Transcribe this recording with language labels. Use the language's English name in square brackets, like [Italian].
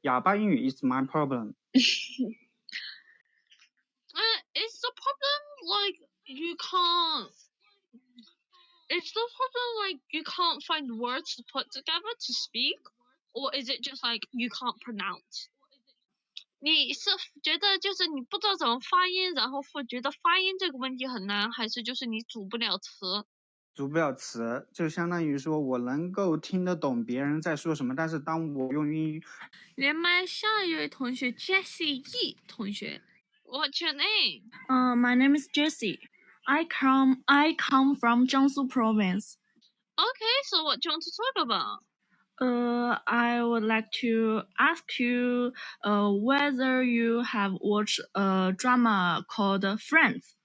[Chinese] 哑巴英语 [English] is my problem. Is the problem like you can't? Is the problem like you can't find words to put together to speak, or is it just like you can't pronounce? [Chinese] 你是觉得就是你不知道怎么发音，然后觉得发音这个问题很难，还是就是你组不了词？组不了词，就相当于说我能够听得懂别人在说什么，但是当我用英语。连麦下一位同学 Jessie E 同学。 [English] What's your name? My name is Jessie. I come from Jiangsu province. Okay, so what do you want to talk about? I would like to ask you whether you have watched a drama called Friends.